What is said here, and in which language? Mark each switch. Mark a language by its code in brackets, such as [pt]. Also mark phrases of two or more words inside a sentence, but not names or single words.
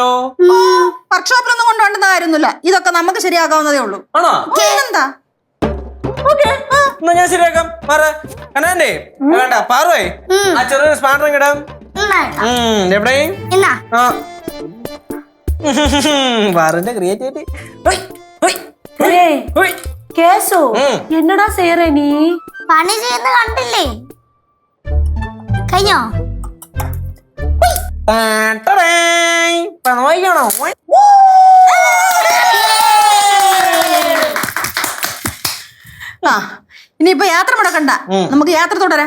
[ml] വർക്ക്ഷോപ്പിലൊന്നും കൊണ്ടുപോകേണ്ട കാര്യമൊന്നുമില്ല. ഇതൊക്കെ നമുക്ക് ശരിയാക്കാവുന്നതേ ഉള്ളൂ. ആണോ? എന്താ? എന്നാ ഞാൻ ശരിയാക്കാം. കനാണ്ടേ വേണ്ട, പാറുവേ ആ ചെറിയൊരു സ്പാൻഡർ ഇടാം. എവിടെ പാറിന്റെ ക്രിയേറ്റിവിറ്റി. [ta] கேசு என்னடா செய்யற நீ? [ml] പണി ചെയ്യുന്ന കണ്ടില്ലേ? കഴിഞ്ഞോ? നോക്കണോ? ഇനിയിപ്പൊ യാത്ര മുടക്കണ്ട, നമുക്ക് യാത്ര തുടരാം.